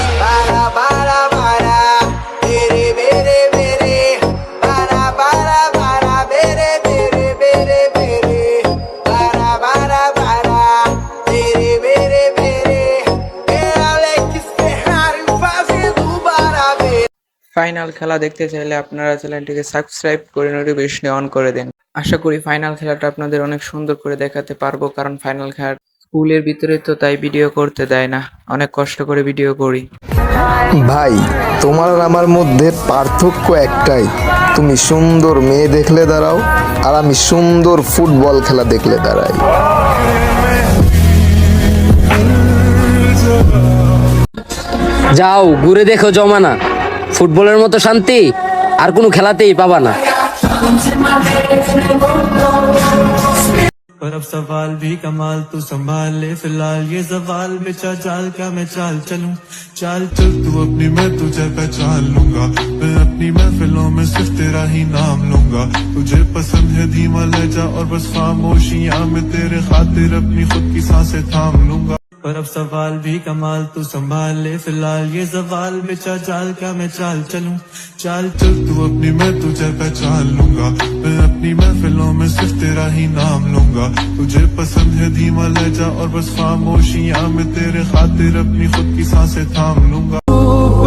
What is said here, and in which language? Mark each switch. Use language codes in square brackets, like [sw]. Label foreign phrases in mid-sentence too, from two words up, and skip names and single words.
[pt] Para, para, para. Bere, bere, bere. Para, para, para. Bere, bere, bere, bere. Para, para, para. Bere, bere, bere. É Alex Ferrari fazendo barabê. [bn] ফাইনাল খেলা দেখতে চাইলে আপনারা চ্যানেলটিকে সাবস্ক্রাইব করে [en] notification on [bn] করে দেন। আশা করি ফাইনাল খেলাটা আপনাদের অনেক সুন্দর করে দেখাতে পারবো, কারণ ফাইনাল খেলা স্কুলের ভিতরে তো, তাই ভিডিও করতে দেয় না, অনেক কষ্ট করে ভিডিও করি। ভাই, তোমার আর আমার মধ্যে পার্থক্য একটাই, তুমি সুন্দর মেয়ে দেখলে দাঁড়াও আর আমি সুন্দর ফুটবল খেলা দেখলে দাঁড়াই। যাও ঘুরে দেখো জমানা, ফুটবলের মতো শান্তি আর কোনো খেলাতেই পাবা না। [hi] पर अब सवाल भी कमाल तू संभाल ले फिलहाल ये सवाल बेचा चाल क्या मैं चाल चलूं चाल चल तू अपनी मैं तुझे पहचान लूंगा मैं अपनी महफिलों में सिर्फ तेरा ही नाम लूंगा तुझे पसंद है धीमा लहजा और बस खामोशियां में तेरे खातिर अपनी खुद की सांसें थाम लूंगा पर अब सवाल भी कमाल तू संभाल ले फिलहाल ये सवाल बेचा चाल क्या मैं चाल चलूं चाल चल तू अपनी मैं तुझे पहचान लूंगा मैं अपनी महफिलों में सिर्फ तेरा ही नाम लूंगा तुझे पसंद है धीमा लहजा और बस खामोशियां में तेरे खातिर अपनी खुद की सांसें थाम लूंगा।